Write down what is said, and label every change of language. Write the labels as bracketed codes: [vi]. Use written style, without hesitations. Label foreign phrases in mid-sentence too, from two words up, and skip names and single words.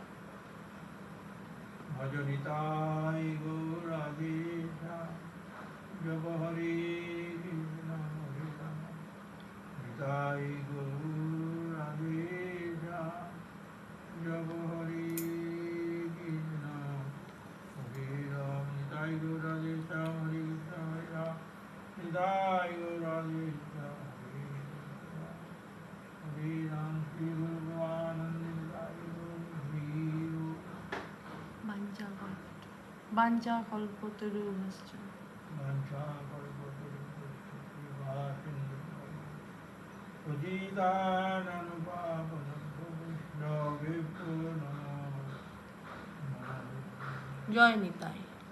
[bn] ভজনিতাই গৌর রাধেশা, জপ হরে কৃষ্ণ হরে রাম, নিতাই গৌর রাধেশা, জপ হরে কৃষ্ণ হরে রাম, নিতাই গৌর রাধেশা, হরে কৃষ্ণ হরে রাম, নিতাই গৌর রাধেশা, হরে কৃষ্ণ হরে রাম। শ্রী গুরু পরমানন্দে নিতাই গৌর হরি। [sa] বাঞ্ছা কল্পতরুভ্যশ্চ বাঞ্ছা কল্পতরুভ্যশ্চ কৃপা সিন্ধু পতিতানাং পাবনেভ্যো বৈষ্ণবেভ্যো নমো নমঃ। [bn] জয় নিতাই।